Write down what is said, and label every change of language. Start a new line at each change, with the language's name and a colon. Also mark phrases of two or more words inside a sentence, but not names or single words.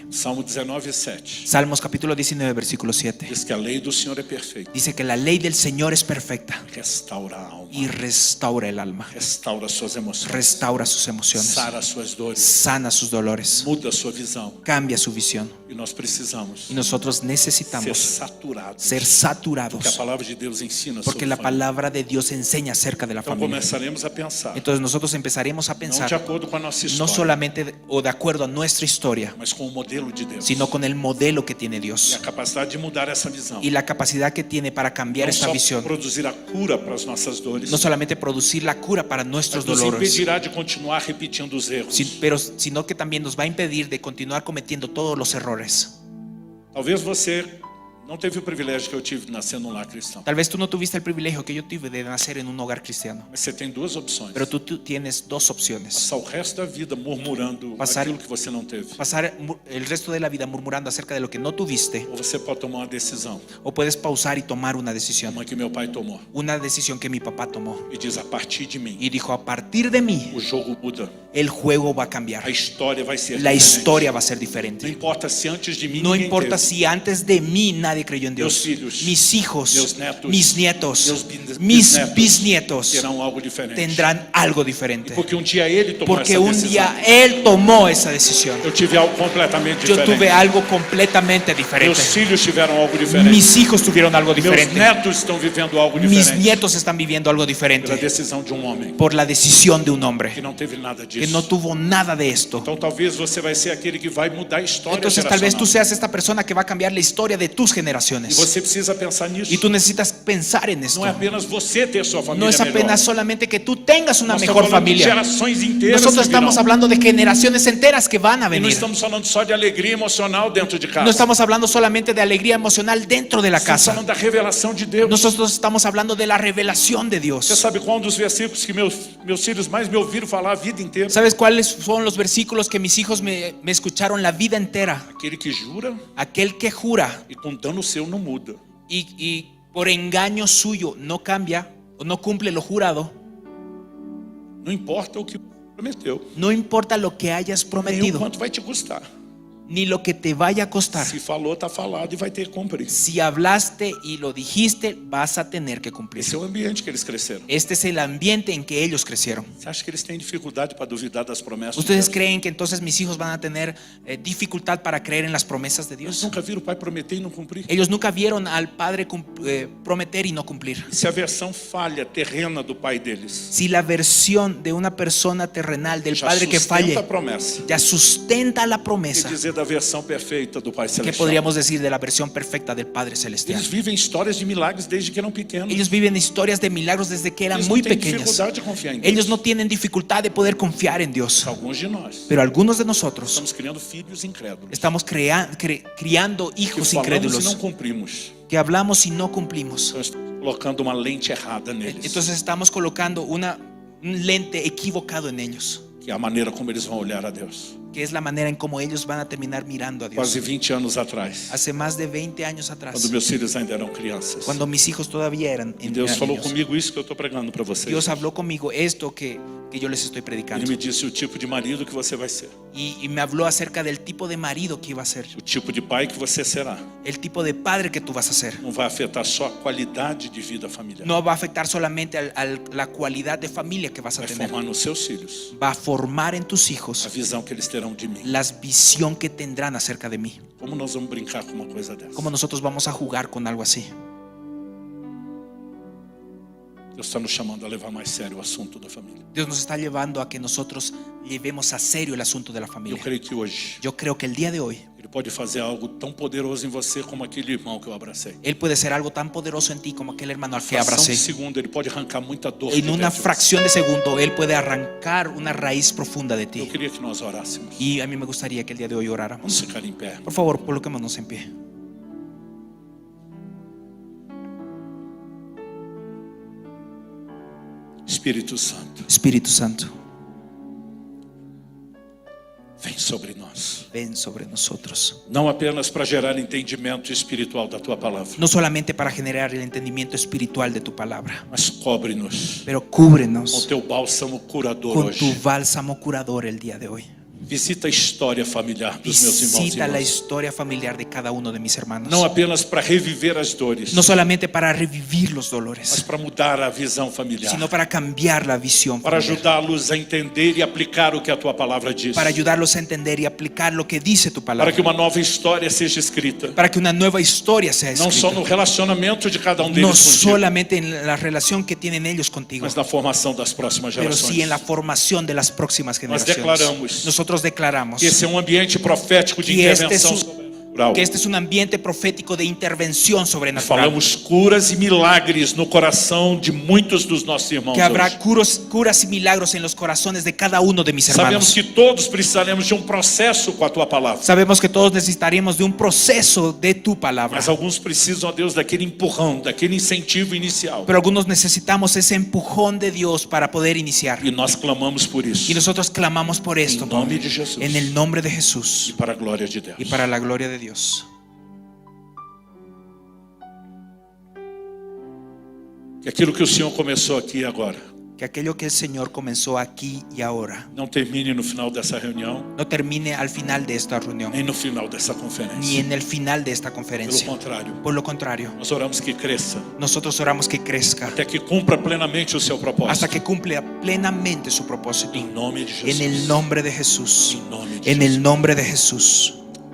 Portuguese: Salmo 19:7 Salmos capítulo 19, versículo 7. diz que a lei do Senhor é perfeita.
Spanish: Dice que la ley del Señor es perfecta
Portuguese: Restaura a alma,
Spanish: y restaura el alma,
Portuguese: restaura suas emoções,
Spanish: restaura sus emociones,
Portuguese: sara suas dores,
Spanish: sana sus dolores,
Portuguese: muda sua visão.
Spanish: cambia su visión.
Portuguese: E nós precisamos
Spanish: Y nosotros
Portuguese: ser
Spanish: necesitamos
Portuguese: saturados,
Spanish: ser
Portuguese: porque a
Spanish: saturados,
Portuguese: palavra de Deus ensina
Spanish: porque
Portuguese: sobre
Spanish: la
Portuguese: família.
Spanish: palabra de Dios enseña acerca de la
Portuguese: Então
Spanish: familia.
Portuguese: começaremos a pensar,
Spanish: Entonces nosotros empezaremos a
Portuguese: não de
Spanish: pensar
Portuguese: acordo com a nossa
Spanish: no
Portuguese: história,
Spanish: solamente o de acuerdo a nuestra historia,
Portuguese: mas com o modelo de Deus.
Spanish: sino con el modelo que tiene
Portuguese: E a
Spanish: Dios
Portuguese: capacidade de mudar essa visão.
Spanish: y la capacidad que tiene para cambiar
Portuguese: Não
Spanish: esta
Portuguese: só
Spanish: visión.
Portuguese: produzir a cura para as nossas dores,
Spanish: No solamente producir la cura para nuestros
Portuguese: mas nos
Spanish: dolores,
Portuguese: impedirá de continuar repetindo os erros.
Spanish: sino que también nos va a impedir de continuar cometiendo todos los errores.
Portuguese: Talvez você não teve o privilégio que eu tive de nascer num lar cristão,
Spanish: Tal vez tú no tuviste el privilegio que yo tuve de nacer en un hogar cristiano,
Portuguese: mas você tem duas opções.
Spanish: pero tú tienes dos opciones.
Portuguese: Passar o resto da vida murmurando Passar- aquilo que você não teve.
Spanish: Pasar el resto de la vida murmurando acerca de lo que no tuviste,
Portuguese: Ou você pode tomar uma decisão,
Spanish: o puedes pausar y tomar una decisión.
Portuguese: como a que meu pai tomou,
Spanish: Una decisión que mi papá tomó
Portuguese: e diz: a partir de mim,
Spanish: y dijo: a partir de mí
Portuguese: o jogo muda,
Spanish: el juego va a cambiar,
Portuguese: a história vai ser
Spanish: la
Portuguese: diferente.
Spanish: historia va a ser
Portuguese: Não
Spanish: diferente.
Portuguese: importa se antes de mim
Spanish: No
Portuguese: ninguém
Spanish: importa
Portuguese: teve,
Spanish: si antes de mí nadie nadie creyó en Dios.
Portuguese: filhos,
Spanish: Mis hijos,
Portuguese: meus netos,
Spanish: mis nietos,
Portuguese: meus
Spanish: mis bisnietos
Portuguese: terão algo diferente.
Spanish: tendrán algo diferente.
Portuguese: Porque um dia ele tomou
Spanish: Porque
Portuguese: essa
Spanish: un
Portuguese: decisão.
Spanish: día Él tomó esa decisión.
Portuguese: Eu tive algo completamente
Spanish: Yo
Portuguese: diferente.
Spanish: tuve algo completamente diferente.
Portuguese: Meus filhos tiveram algo diferente.
Spanish: Mis hijos tuvieron algo
Portuguese: Meus
Spanish: diferente.
Portuguese: netos estão vivendo algo
Spanish: Mis
Portuguese: diferente.
Spanish: nietos están viviendo algo
Portuguese: Pela
Spanish: diferente
Portuguese: decisão de um homem
Spanish: por la decisión de un
Portuguese: que
Spanish: hombre
Portuguese: não teve nada
Spanish: que
Portuguese: disso.
Spanish: no tuvo nada de esto.
Portuguese: Então talvez você vai ser aquele que vai mudar a história
Spanish: Entonces tal vez tú
Portuguese: geracional.
Spanish: seas esta persona que va a cambiar la historia de tus
Portuguese: E
Spanish: generaciones.
Portuguese: você precisa pensar nisso.
Spanish: Y tú necesitas pensar en esto.
Portuguese: Não é apenas você ter sua família
Spanish: No es
Portuguese: melhor.
Spanish: apenas solamente que tú tengas una
Portuguese: Nós
Spanish: mejor
Portuguese: estamos falando de
Spanish: familia.
Portuguese: gerações inteiras
Spanish: Nosotros
Portuguese: que virão.
Spanish: estamos hablando de generaciones enteras que van a
Portuguese: E não
Spanish: venir.
Portuguese: estamos falando só de alegria emocional dentro de casa.
Spanish: No estamos hablando solamente de alegría emocional dentro de la
Portuguese: Estamos
Spanish: casa.
Portuguese: falando da revelação de Deus.
Spanish: Nosotros estamos hablando de la revelación de
Portuguese: Você
Spanish: Dios.
Portuguese: sabe qual um dos versículos que meus filhos mais me ouviram falar a vida inteira?
Spanish: ¿Sabes cuáles son los versículos que mis hijos me escucharon la vida entera?
Portuguese: Aquele que jura
Spanish: Aquel que jura
Portuguese: e com dano seu não muda.
Spanish: y por engaño suyo no cambia o no cumple lo jurado,
Portuguese: Não importa o que prometeu,
Spanish: no importa lo que hayas
Portuguese: nem o
Spanish: prometido,
Portuguese: quanto vai te custar.
Spanish: ni lo que te vaya a costar.
Portuguese: Se falou, está falado e vai ter que cumprir.
Spanish: Si hablaste y lo dijiste, vas a tener que cumplir.
Portuguese: Esse é o ambiente que eles cresceram.
Spanish: Este es el ambiente en que ellos crecieron.
Portuguese: Você acha que eles têm dificuldade para duvidar das promessas de
Spanish: ¿Ustedes
Portuguese: Deus?
Spanish: creen que entonces mis hijos van a tener dificultad para creer en las promesas de
Portuguese: Eles
Spanish: Dios?
Portuguese: nunca viram o pai prometer e não cumprir.
Spanish: Ellos nunca vieron al Padre prometer y no cumplir.
Portuguese: E se a versão falha terrena do pai deles
Spanish: Si la versión de una persona terrenal, del
Portuguese: já
Spanish: Padre que
Portuguese: sustenta
Spanish: falle,
Portuguese: a promessa,
Spanish: ya sustenta la
Portuguese: quer
Spanish: promesa,
Portuguese: dizer da versão perfeita do pai
Spanish: ¿qué
Portuguese: celestial?
Spanish: podríamos decir de la versión perfecta del Padre celestial?
Portuguese: Eles vivem histórias de milagres desde que eram pequenos.
Spanish: Ellos viven historias de milagros desde que eran
Portuguese: Eles
Spanish: muy
Portuguese: não têm
Spanish: pequeños.
Portuguese: dificuldade de confiar em Deus.
Spanish: Ellos no tienen dificultad de poder confiar en Dios.
Portuguese: Alguns de nós
Spanish: Pero algunos de nosotros
Portuguese: estamos criando filhos incrédulos.
Spanish: estamos criando
Portuguese: Que
Spanish: hijos
Portuguese: falamos e não
Spanish: incrédulos,
Portuguese: cumprimos.
Spanish: que hablamos y no cumplimos.
Portuguese: Então estamos colocando uma lente errada neles.
Spanish: Entonces estamos colocando un lente equivocado en ellos,
Portuguese: Que é a maneira como eles vão olhar a Deus.
Spanish: que es la manera en cómo ellos van a terminar mirando a Dios.
Portuguese: Quase 20 anos atrás,
Spanish: Hace más de 20 años atrás,
Portuguese: quando meus filhos ainda eram crianças.
Spanish: cuando mis hijos todavía eran
Portuguese: E Deus falou
Spanish: niños,
Portuguese: comigo isso que eu estou pregando para vocês.
Spanish: Dios habló conmigo esto que yo les estoy
Portuguese: Ele
Spanish: predicando.
Portuguese: me disse o tipo de marido que você vai ser,
Spanish: Y me habló acerca del tipo de marido que iba a ser,
Portuguese: o tipo de pai que você será.
Spanish: el tipo de padre que tú vas a ser.
Portuguese: Não vai afetar só a qualidade de vida familiar.
Spanish: No va a afectar solamente la cualidad de familia que vas a
Portuguese: Vai
Spanish: tener.
Portuguese: formar nos seus filhos
Spanish: Va a formar en tus
Portuguese: a
Spanish: hijos
Portuguese: visão que eles terão de mim.
Spanish: la visión que tendrán acerca de mí.
Portuguese: Como nós vamos brincar com uma coisa dessa?
Spanish: ¿Cómo nosotros vamos a jugar con algo así?
Portuguese: Deus está nos chamando a levar mais sério o assunto da família.
Spanish: Dios nos está llevando a que nosotros llevemos a serio el asunto de la
Portuguese: Eu
Spanish: familia.
Portuguese: creio que hoje
Spanish: Yo creo que el día de hoy
Portuguese: Ele pode fazer algo tão poderoso em você como aquele irmão que eu abracei.
Spanish: Él puede ser algo tan poderoso en ti como aquel hermano al que
Portuguese: Fração de
Spanish: abracé.
Portuguese: segundo, Ele pode arrancar muita dor.
Spanish: En
Portuguese: de
Spanish: una
Portuguese: dentro de você.
Spanish: fracción de segundo Él puede arrancar una raíz profunda de
Portuguese: Eu
Spanish: ti.
Portuguese: queria que nós orássemos.
Spanish: Y a mí me gustaría que el día de hoy oráramos.
Portuguese: Vamos ficar em pé.
Spanish: Por favor, coloquémonos en pie.
Portuguese: Espírito Santo,
Spanish: Espíritu Santo,
Portuguese: vem sobre nós.
Spanish: ven sobre nosotros.
Portuguese: Não apenas para gerar entendimento espiritual da Tua palavra,
Spanish: No solamente para generar el entendimiento espiritual de tu palabra,
Portuguese: mas cobre-nos
Spanish: pero
Portuguese: com o
Spanish: cúbrenos
Portuguese: Teu bálsamo curador
Spanish: con tu
Portuguese: hoje.
Spanish: bálsamo curador el día de hoy.
Portuguese: Visita a história familiar dos meus irmãos e
Spanish: Visita la
Portuguese: irmãs.
Spanish: historia familiar de cada uno de mis hermanos.
Portuguese: Não apenas para reviver as dores,
Spanish: No solamente para revivir los
Portuguese: mas
Spanish: dolores,
Portuguese: para mudar a visão familiar.
Spanish: sino para cambiar la visión
Portuguese: Para
Spanish: familiar,
Portuguese: ajudá-los a entender e aplicar o que a Tua palavra diz.
Spanish: para ayudarlos a entender y aplicar lo que dice tu
Portuguese: Para
Spanish: palabra,
Portuguese: que uma nova história seja escrita.
Spanish: para que una nueva historia sea
Portuguese: Não só no
Spanish: escrita,
Portuguese: relacionamento de cada um
Spanish: no
Portuguese: deles contigo,
Spanish: solamente en la relación que tienen ellos contigo,
Portuguese: mas na formação das próximas
Spanish: pero
Portuguese: gerações.
Spanish: sí en la formación de las próximas generaciones.
Portuguese: declaramos
Spanish: Nosotros declaramos
Portuguese: Que esse é um ambiente profético de
Spanish: que este
Portuguese: intervenção
Spanish: es
Portuguese: sobrenatural.
Spanish: que este es un ambiente profético de intervención sobrenatural.
Portuguese: Falamos curas e milagres no coração de muitos dos nossos irmãos
Spanish: Que habrá
Portuguese: hoje.
Spanish: curas y milagros en los corazones de cada uno de mis
Portuguese: Sabemos
Spanish: hermanos.
Portuguese: que todos precisaremos de um processo com a Tua palavra.
Spanish: Sabemos que todos necesitaremos de un proceso de tu palabra.
Portuguese: Mas alguns precisam, ó Deus, daquele empurrão, daquele incentivo inicial.
Spanish: Pero algunos necesitamos ese empujón de Dios para poder iniciar.
Portuguese: E nós clamamos por isso.
Spanish: Y nosotros clamamos por esto,
Portuguese: Em nome
Spanish: Padre,
Portuguese: de Jesus.
Spanish: en el nombre de
Portuguese: E
Spanish: Jesús
Portuguese: para a glória de Deus.
Spanish: y para la gloria de Dios.
Portuguese: Que aquilo que o Senhor começou aqui agora,
Spanish: que aquello que el Señor comenzó aquí y ahora
Portuguese: não termine no final dessa reunião,
Spanish: no termine al final de esta reunión,
Portuguese: nem no final dessa
Spanish: ni
Portuguese: conferência.
Spanish: en el final de esta
Portuguese: Pelo
Spanish: conferencia.
Portuguese: contrário,
Spanish: Por lo contrario,
Portuguese: nós oramos que cresça,
Spanish: nosotros oramos que crezca
Portuguese: até que cumpra plenamente o seu
Spanish: hasta
Portuguese: propósito.
Spanish: que cumpla plenamente su propósito.
Portuguese: Em nome de
Spanish: En el
Portuguese: Jesus.
Spanish: nombre de Jesús.
Portuguese: Em nome de
Spanish: En el
Portuguese: Jesus.
Spanish: nombre de Jesús.